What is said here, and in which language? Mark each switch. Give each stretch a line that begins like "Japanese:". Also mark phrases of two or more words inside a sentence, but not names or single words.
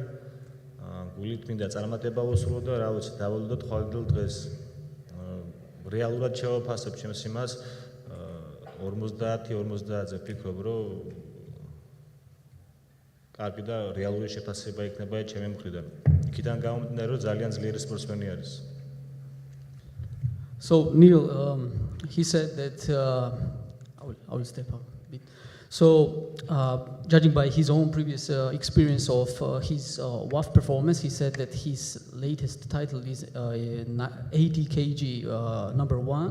Georgian: გულით მინდა წარმატება უსრულო და რა ვიცი, დავალოდოთ ხვალდელ დღეს. რეალურად შევაფასებ ჩემს იმას 50-50-ზე ვფიქრობ, რომ კარგი და რეალური შეფასება იქნება ჩემი მხრიდან. იქიდან გამომდინარე, რომ ძალიან ძლიერი სპორტსმენი არის.
English: So Neil, he said that I will step up a bit. So judging by his own previous experience of his WAF performance, he said that his latest title is 80 kg #1.